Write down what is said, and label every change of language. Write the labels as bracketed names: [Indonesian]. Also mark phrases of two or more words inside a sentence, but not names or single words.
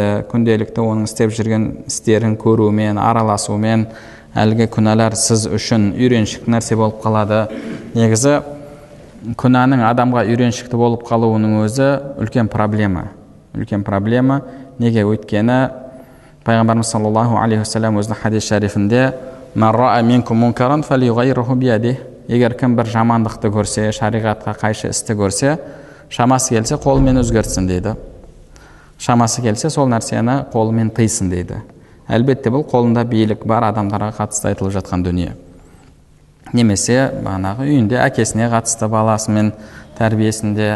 [Kazakh] Күнделікті оның істеп жүрген істерін көрумен, араласумен әлгі күнәлар сіз үшін үйреншікті нәрсе болып қалады. Негізі күнәнің адамға үйреншікті болып қалуының өзі үлкен проблема. Үлкен проблема. Неге? Өйткені Пайғамбарымыз [Arabic] صلى الله عليه وسلم [Kazakh] өзінің хадис шарифінде: [Arabic] "من رأى منكم منكرا فليغيره بيده". [Kazakh] Егер кім бір жамандықты көрсе, шариғатқа қайшы істі көрсе, шамасы келсе қолымен өзгертсін дейді. Шамасы келсе сол нәрсені қолымен тыйсын дейді. Әлбетте бұл қолында билік бар адамдарға қатысты айтылып жатқан дүние. Немесе бағанағы үйінде әкесіне қатысты, баласымен тәрбиесінде.